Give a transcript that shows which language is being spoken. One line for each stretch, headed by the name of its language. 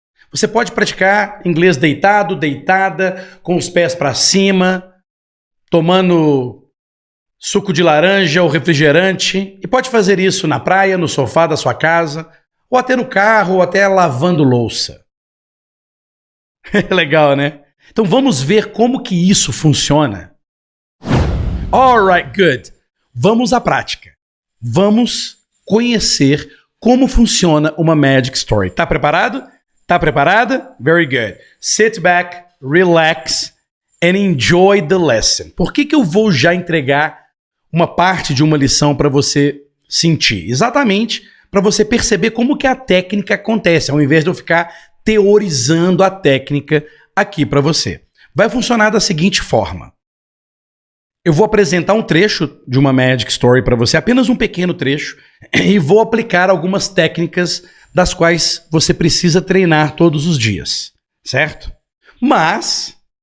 Portuguese: Você pode praticar inglês deitado, deitada, com os pés para cima, tomando suco de laranja ou refrigerante, e pode fazer isso na praia, no sofá da sua casa, ou até no carro, ou até lavando louça. Legal, né? Então vamos ver como que isso funciona.
English: Alright, good.
Portuguese: Vamos à prática. Vamos conhecer como funciona uma Magic Story. Tá preparado? Tá preparada?
English: Very good. Sit back, relax and enjoy the lesson.
Portuguese: Por que eu vou já entregar uma parte de uma lição para você sentir? Exatamente para você perceber como que a técnica acontece, ao invés de eu ficar teorizando a técnica aqui para você. Vai funcionar da seguinte forma. Eu vou apresentar um trecho de uma Magic Story para você, apenas um pequeno trecho, e vou aplicar algumas técnicas das quais você precisa treinar todos os dias, certo? Mas